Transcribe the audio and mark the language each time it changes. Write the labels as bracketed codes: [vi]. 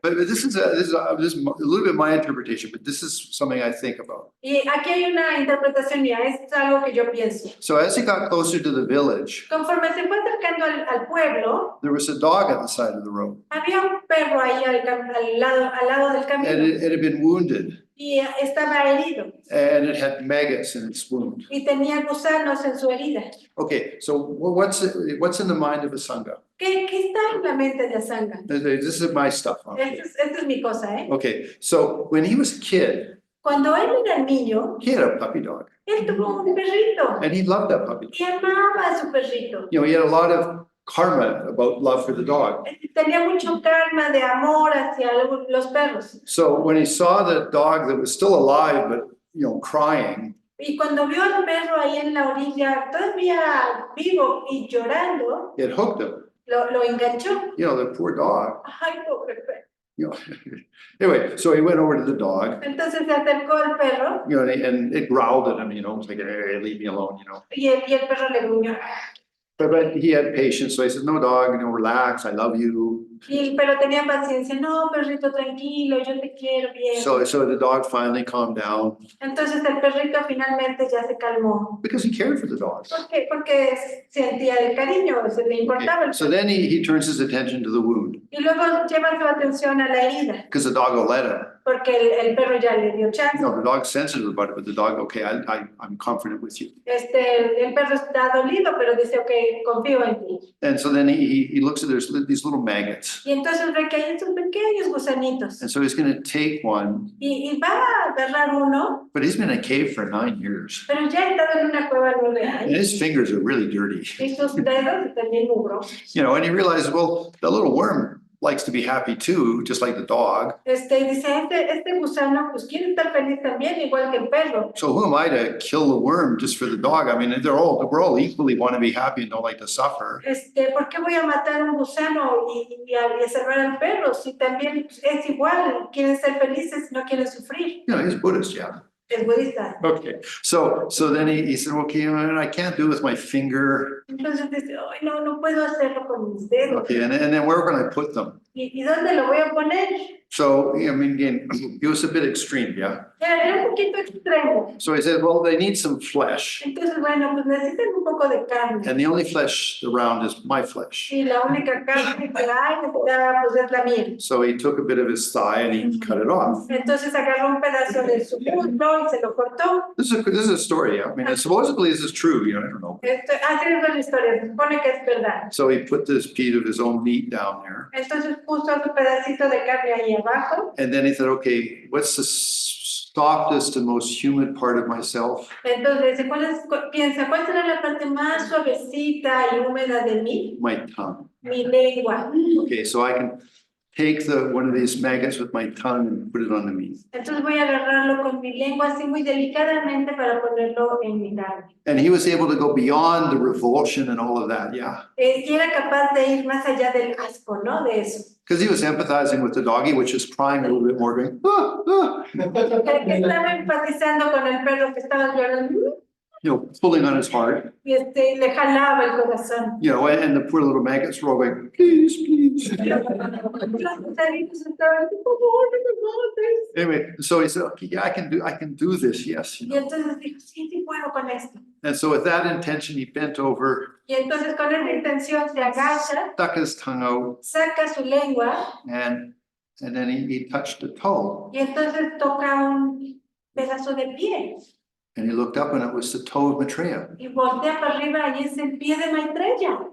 [en] But this is a little bit my interpretation, but this is something I think about. [es] Y aquí hay una interpretación mía, es algo que yo pienso. [en] So as he got closer to the village, [es] Conforme se fue acercando al pueblo, [en] there was a dog at the side of the road, [es] había un perro ahí al lado del [en] and [es] camino [en] it had been wounded, [es] y estaba herido [en] and it had maggots in its wound. [es] y tenía gusanos en su herida. [en] Okay, so what's in the mind of a sangha? [es] ¿Qué está en la mente de Asanga? [en] This is my stuff. Okay. [es] Esta es mi cosa, ¿eh? [en] Okay, so when he was a kid, [es] Cuando él era niño, [en] he had a puppy dog, [es] él tuvo un perrito [en] and he loved that puppy. [es] y amaba a su perrito. [en] You know, he had a lot of karma about love for the dog. [es] Tenía mucho karma de amor hacia los perros. [en] So when he saw the dog that was still alive, but, you know, crying, [es] Y cuando vio al perro ahí en la orilla, todavía vivo y llorando, [en] it hooked him. [es] lo enganchó. [en] You know, the poor dog, [es] Ay, pobre perro. [en] you know. Anyway, so he went over to the dog, [es] Entonces se acercó al perro [en] you know, and it growled at him, you know, it was like, hey, leave me alone, you know. [es] y el perro le gruñó. [en] But he had patience, so he said, no, dog, you know, relax, I love you. [es] Pero tenía paciencia. No, perrito, tranquilo, yo te quiero bien. [en] So the dog finally calmed down [es] Entonces el perrito finalmente ya se calmó. [en] because he cared for the dog. [es] ¿Por qué? Porque sentía el cariño, se le importaba el [en] So then he turns his attention to the wound [es] Y luego lleva su atención a la herida, [en] because the dog will let him. [es] porque el perro ya le dio chance. [en] No, the dog's sensitive about it, but the dog, okay, I'm confident with you. [es] El perro está dolido, pero dice, ok, confío en ti. [en] And so then he looks at there's these little maggots. [es] Y entonces ve que hay estos pequeños gusanitos. [en] And so he's going to take one, [es] Y va a agarrar uno, [en] but he's been in a cave for 9 years. [es] pero ya ha estado en una cueva 9 [en] And [es] años. [en] his fingers are really dirty, [es] Y sus dedos están bien mugrosos. [en] you know, and he realizes, well, the little worm likes to be happy too, just like the dog. [es] Y dice, este gusano pues quiere estar feliz también, igual que el perro. [en] So who am I to kill the worm just for the dog? I mean, we're all equally want to be happy and don't like to suffer. [es] ¿Por qué voy a matar un gusano y a salvar al perro? Si también es igual, quieren ser felices, no quieren sufrir. [en] You know, he's Buddhist, yeah. [es] Es budista. [en] Okay, so then he said, okay, I can't do it with my finger. [es] Entonces dice, ay, no puedo hacerlo con mis dedos. [en] Okay, and then where can I put them? [es] ¿Y dónde lo voy a poner? [en] So, I mean, again, it was a bit extreme, yeah. [es] Era un poquito extremo. [en] So he said, well, they need some flesh, [es] Entonces, bueno, pues necesitan un poco de carne. [en] and the only flesh around is my flesh. [es] Y la única carne que hay, pues es la mía. [en] So he took a bit of his thigh and he cut it off. [es] Entonces agarró un pedazo de su muslo y se lo cortó. [en] This is a story. I mean, supposedly this is true, you know, I don't know. [es] Así es la historia, se supone que es verdad. [en] So he put this piece of his own meat down there. [es] Entonces puso su pedacito de carne ahí abajo. [en] And then he said, okay, what's the softest and most humid part of myself? [es] Entonces, piensa, ¿cuál será la parte más suavecita y húmeda de mí? [en] My tongue. [es] Mi lengua. [en] Okay, so I can take one of these maggots with my tongue and put it on the meat. [es] Entonces voy a agarrarlo con mi lengua así muy delicadamente para ponerlo en mi carne. [en] And he was able to go beyond the revulsion and all of that, yeah. [es] Y era capaz de ir más allá del asco, ¿no? De eso. [en] Because he was empathizing with the doggy, which is crying a little bit more, going, ah, ah, [es] Que estaba empatizando con el perro que estaba llorando [en] you know, pulling on his heart, [es] y le jalaba el corazón. [en] you know, and the poor little maggots were all going, please, please. [es] Los perritos estaban, por favor, no me mates. [en] Anyway, so he said, okay, yeah, I can do this, yes. You [es] Y [en] know. [es] entonces dijo, sí puedo con esto. [en] And so with that intention, he bent over, [es] Y entonces con esa intención se agacha, [en] stuck his tongue out, [es] saca su lengua [en] and then he touched a toe. [es] y entonces toca un pedazo de pie. [en] And he looked up and it was the toe of Maitreya. [es] Y voltea para arriba y es el pie de Maitreya.